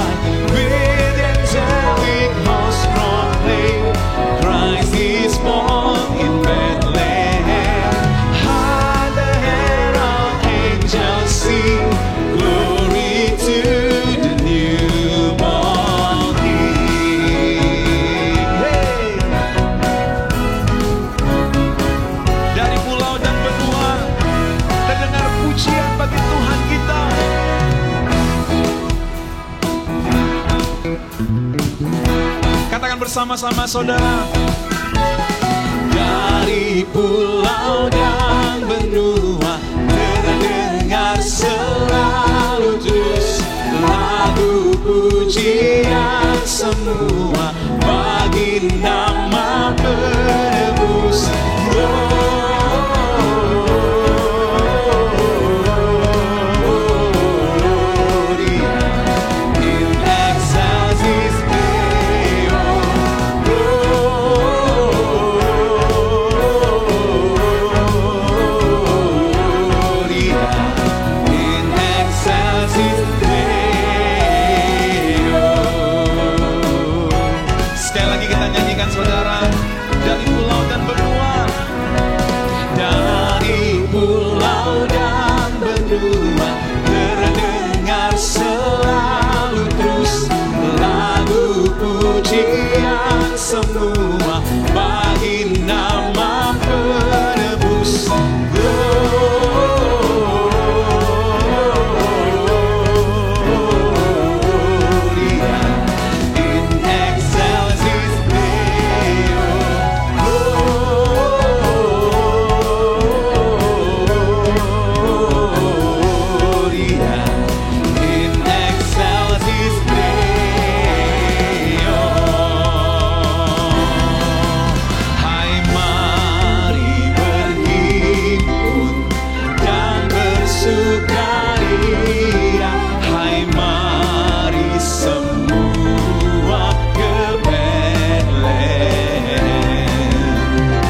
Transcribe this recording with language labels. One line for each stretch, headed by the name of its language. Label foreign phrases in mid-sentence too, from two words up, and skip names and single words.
English: With angelic hosts proclaim, Christ is born in Bethlehem. High the herald angels sing, glory to the newborn King. Hey!
Indonesian: Dari pulau dan benua, terdengar pujian bagi Tuhan kita. Katakan bersama-sama saudara. Dari pulau dan benua, terdengar selalu terus lagu pujian semua bagi nama penebus.
Latin: Gloria in excelsis Deo. Gloria in excelsis Deo.
Indonesian: Sekali lagi kita nyanyikan saudara. Dari pulau dan benua, dari pulau dan benua, terdengar selalu terus lagu pujian semua bagi nama penebus.
Latin: Gloria in excelsis Deo. Gloria in excelsis Deo.
Indonesian: Hai mari berhimpun dan bersukaria. Hai mari semua ke Bethlehem.